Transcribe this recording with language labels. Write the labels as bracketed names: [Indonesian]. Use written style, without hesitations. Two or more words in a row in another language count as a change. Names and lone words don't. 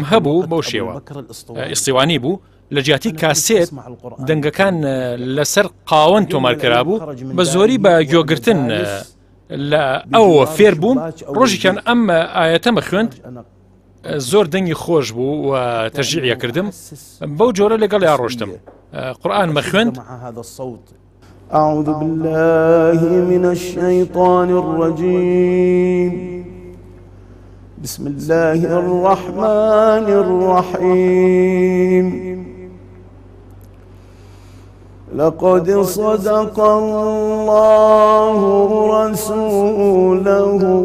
[Central Kurdish] هەبوو بەو شێوە ئیسیوانی بوو لە جیاتی کاسێت دەنگەکان لەسەر قاوەن تۆمارکرا بوو بە زۆری بە گوێگرتن لە ئەوە فێر بووم ڕۆژێکیان ئەم ئاەتەمە خوێند زۆر دەنگی خۆش بوو و تەشجیعیە کردم بەو جۆرە لەگەڵ یا ڕۆشتم قورئان مەخوێند [Arabic] أعوذ بالله من الشيطان الرجيم بسم الله الرحمن الرحيم لقد صدق الله رسوله